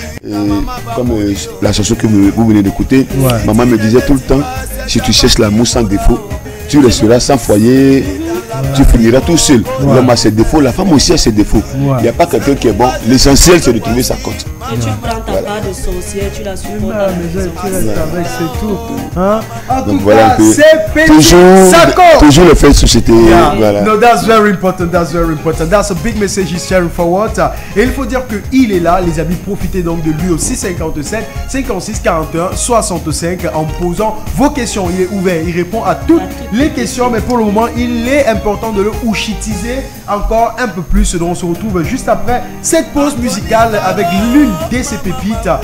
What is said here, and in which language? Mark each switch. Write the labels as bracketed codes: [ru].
[fr] Et comme la chanson que vous venez d'écouter, maman me disait tout le temps, si tu cherches l'amour sans défaut, tu resteras sans foyer, tu finiras tout seul. L'homme a ses défauts, la femme aussi a ses défauts. Il n'y a pas quelqu'un qui est bon. L'essentiel, c'est de trouver sa cote. Et tu prends ta part de sorcière, tu la supportes. C'est tout. En donc tout voilà cas, un peu. c'est Petit Sako. Toujours le fait de société. Voilà. [en] No, that's very important. That's a big message he's sharing forward. [fr] Et il faut dire qu'il est là, les amis. Profitez donc de lui au 657 56 41 65 en posant vos questions. Il est ouvert, il répond à toutes les questions. Mais pour le moment, il est important de le ouchitiser encore un peu plus. Donc on se retrouve juste après cette pause musicale avec l'une de ses pépites.